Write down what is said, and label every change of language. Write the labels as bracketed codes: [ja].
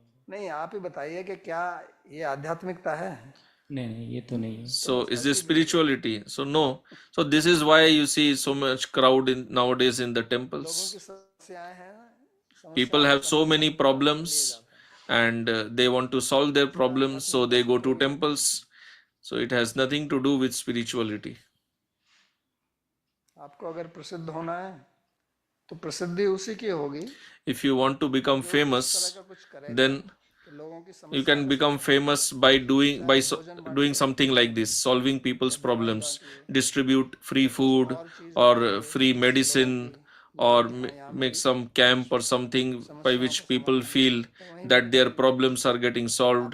[hi] नहीं, आप ही बताइए कि क्या ये आध्यात्मिकता है? नहीं ये तो नहीं है। [en] So is this spirituality? So no. So this is why you see so much crowd nowadays in the temples. [hi] की समस्याएं हैं, [en] People have so many problems and they want to solve their problems, so they go to temples. So it has nothing to do with spirituality. [hi] आपको अगर प्रसिद्ध होना है तो प्रसिद्धि उसी की होगी [en] If you want to become famous, [hi] का कुछ करेगा [en] then [hi] कि लोगों की [en] you can become famous by doing something like this, solving people's problems, distribute free food or free medicine, or make some camp or something by which people feel that their problems are getting solved.